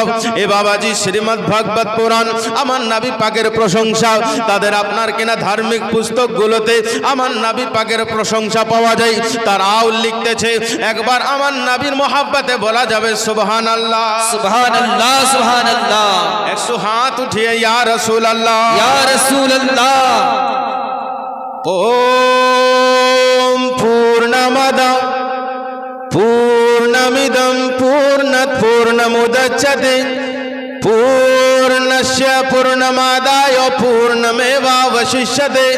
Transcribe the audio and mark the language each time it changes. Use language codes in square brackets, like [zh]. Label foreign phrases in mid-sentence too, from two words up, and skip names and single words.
[bn] এ বাবাজি শ্রীমদ্ ভাগবত পুরাণ আমার নবী পাকের প্রশংসা। তাদের আপনার কিনা ধার্মিক পুস্তকগুলোতে আমার নবী পাকের প্রশংসা পাওয়া যায়। তারাও লিখতেছে একবার আমার নবীর মহাব্বতে বলা যাবে সুবহানাল্লাহ [ar] سبحان الله سبحان الله. [bn] 100 হাত উঠিয়ে [ar] يا رسول الله يا رسول الله. [sa] ওম পূর্ণমদ পূর্ণমিদং পূর্ণাৎ পূর্ণমুদচ্যতে পূর্ণস্য পূর্ণমাদায় পূর্ণমেবাবশিষ্যতে।